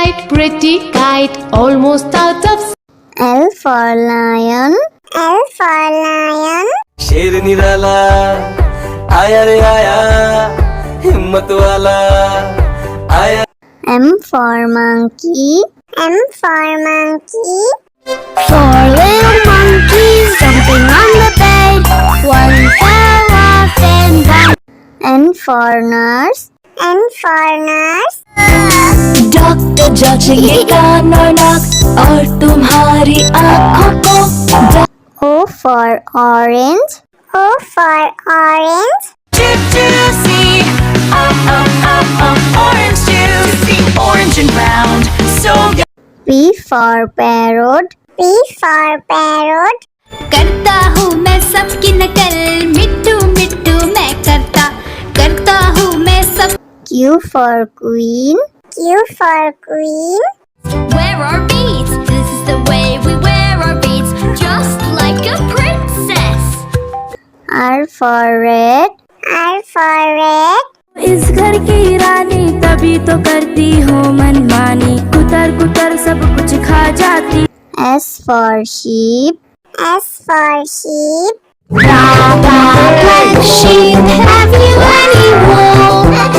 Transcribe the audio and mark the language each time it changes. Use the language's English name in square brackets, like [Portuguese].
[English] Pretty kite, almost out of. L for lion. L for lion. [Hindi] शेर निराला आया रे आया हिम्मत वाला आया। [English] M for monkey. M for monkey. Four little monkeys jumping on the bed. One fell off and down. N for nurse. N for nurse. [Hindi] Doctor जांचेंगे कान और नाक और तुम्हारी आँखों को। [English] O for orange. O for orange. Juicy, orange juicy, orange and round, so good. P for parrot. P for parrot. [Hindi] करता हूँ मैं सबकी नकल मिट्टू मिट्टू मैं करता हूँ मैं सब। [English] Q for queen. Q for queen. Wear our beads, this is the way we wear our beads, just like a princess. R for red. R for red. [Hindi] इस घर की रानी तभी तो करती हूँ मनमानी कुतर कुतर सब कुछ खा जाती। [English] S for sheep. S for sheep. Black sheep, have you any wool?